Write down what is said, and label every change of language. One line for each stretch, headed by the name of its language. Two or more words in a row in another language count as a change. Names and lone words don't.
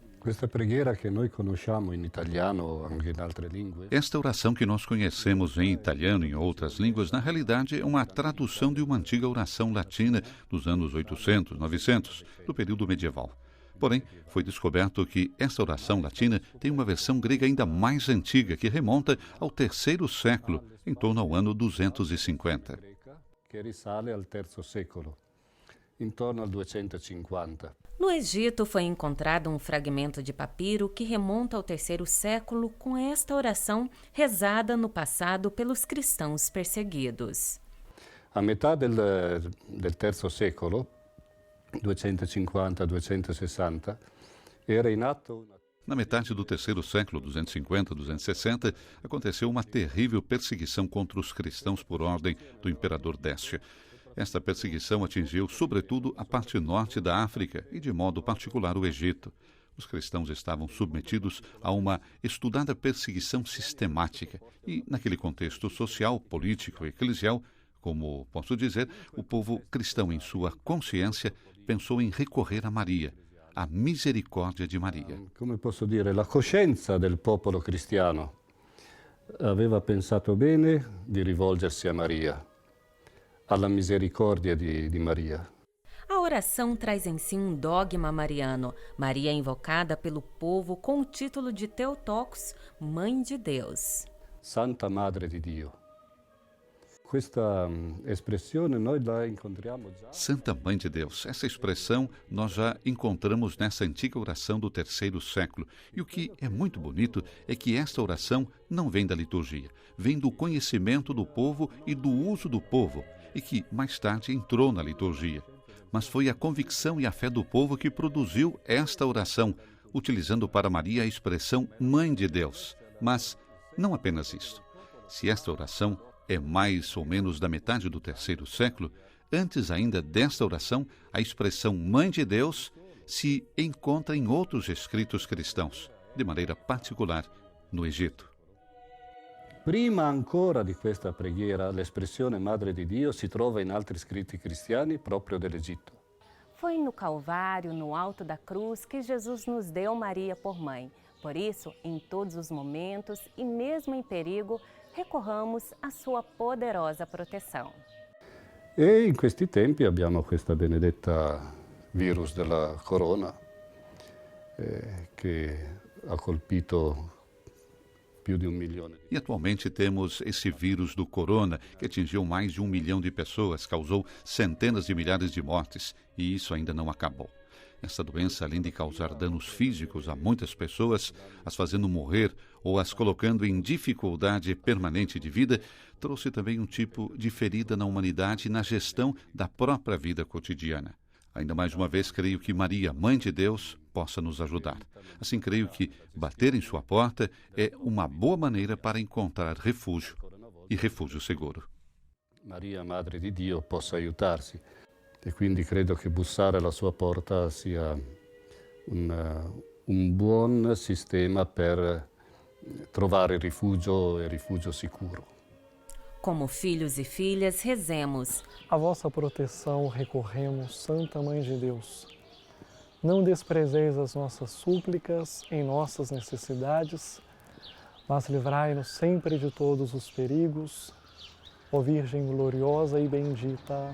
Portuguese: Esta oração que nós conhecemos em italiano e em outras línguas, na realidade é uma tradução de uma antiga oração latina dos anos 800, 900, do período medieval. Porém, foi descoberto que esta oração latina tem uma versão grega ainda mais antiga, que remonta ao terceiro século, em torno ao ano 250.
Italian: Que risale al terzo secolo,
Portuguese: em torno ao 250. No Egito foi encontrado um fragmento de papiro que remonta ao terceiro século com esta oração rezada no passado pelos cristãos perseguidos.
Italian: A metà del terzo secolo, 250-260, era in atto.
Portuguese: Na metade do terceiro século, 250-260, aconteceu uma terrível perseguição contra os cristãos por ordem do imperador Décio. Esta perseguição atingiu, sobretudo, a parte norte da África e, de modo particular, o Egito. Os cristãos estavam submetidos a uma estudada perseguição sistemática e, naquele contexto social, político e eclesial, como posso dizer, o povo cristão, em sua consciência, pensou em recorrer a Maria, a misericórdia de Maria.
Italian: Come posso dire, la coscienza del popolo cristiano aveva pensato bene di rivolgersi a Maria, alla misericordia di Maria.
Portuguese: A oração traz em si um dogma mariano. Maria é invocada pelo povo com o título de Theotokos, Mãe de Deus.
Italian: Santa Madre di Dio. Questa espressione noi la incontriamo già.
Portuguese: Santa Mãe de Deus. Essa expressão nós já encontramos nessa antiga oração do terceiro século. E o que é muito bonito é que esta oração não vem da liturgia, vem do conhecimento do povo e do uso do povo, e que mais tarde entrou na liturgia. Mas foi a convicção e a fé do povo que produziu esta oração, utilizando para Maria a expressão Mãe de Deus. Mas não apenas isso. Se esta oração é mais ou menos da metade do terceiro século, antes ainda desta oração, a expressão Mãe de Deus se encontra em outros escritos cristãos, de maneira particular no Egito.
Italian: Prima ancora di questa preghiera, l'espressione Madre di Dio si trova in altri scritti cristiani proprio dell'Egitto.
Portuguese: Foi no Calvário, no alto da cruz, que Jesus nos deu Maria por mãe. Por isso, em todos os momentos e mesmo em perigo, recorramos à sua poderosa proteção.
Italian: E in questi tempi abbiamo questa benedetta virus della corona che ha colpito più di 1 milione.
Portuguese: E atualmente temos esse vírus do corona, que atingiu mais de 1 milhão de pessoas, causou centenas de milhares de mortes, e isso ainda não acabou. Essa doença, além de causar danos físicos a muitas pessoas, as fazendo morrer ou as colocando em dificuldade permanente de vida, trouxe também um tipo de ferida na humanidade e na gestão da própria vida cotidiana. Ainda mais uma vez, creio que Maria, Mãe de Deus, possa nos ajudar. Assim, creio que bater em sua porta é uma boa maneira para encontrar refúgio, e refúgio seguro.
Italian: Maria, Madre di Dio, possa aiutarsi. E quindi credo che bussare alla sua porta sia un buon sistema per trovare rifugio e rifugio sicuro.
Portuguese: Como filhos e filhas, rezemos. A vossa proteção recorremos, Santa Mãe de Deus. Não desprezeis as nossas súplicas em nossas necessidades, mas livrai-nos sempre de todos os perigos, ó Virgem gloriosa e bendita.